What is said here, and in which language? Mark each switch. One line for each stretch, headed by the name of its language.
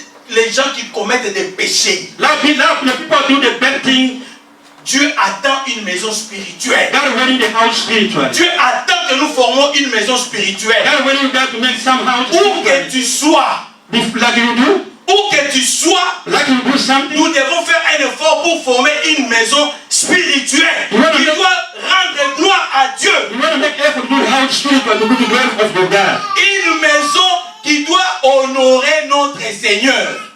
French: Les gens qui commettent des péchés.
English: A lot of people do the bad thing.
French: Dieu attend une maison spirituelle.
English: God waiting the house spiritual.
French: Dieu attend que nous formons une maison spirituelle.
English: God waiting God to make some house
French: Où que
English: spiritual.
French: tu sois,
English: Like you do,
French: où que tu sois,
English: like you do something.
French: nous devons faire un effort pour former une maison spirituelle qui doit rendre gloire à Dieu.
English: You want to make effort to do the house spiritual to do the glory of your God.
French: Une maison qui doit honorer notre Seigneur.